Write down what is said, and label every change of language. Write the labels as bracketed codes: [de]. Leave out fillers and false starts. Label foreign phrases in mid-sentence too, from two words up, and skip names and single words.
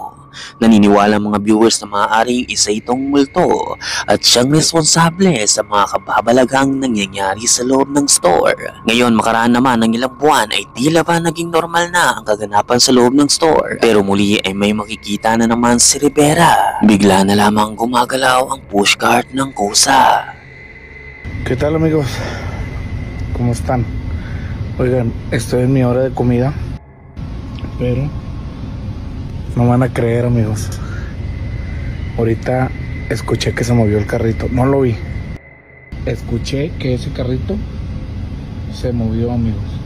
[tl] Naniniwala mga viewers na maaaring isa itong multo at siyang responsable sa mga kababalaghang nangyayari sa loob ng store. Ngayon makaraan naman ng ilang buwan ay tila ba naging normal na ang kaganapan sa loob ng store. Pero muli ay may makikita na naman si Rivera. Bigla na lamang gumagalaw ang pushcart ng kusa. [es] ¿Qué tal, amigos? ¿Cómo están? Oigan, estoy en mi hora de comida, pero no van a creer, amigos. Ahorita escuché que se movió el carrito. No lo vi. Escuché que ese carrito se movió, amigos.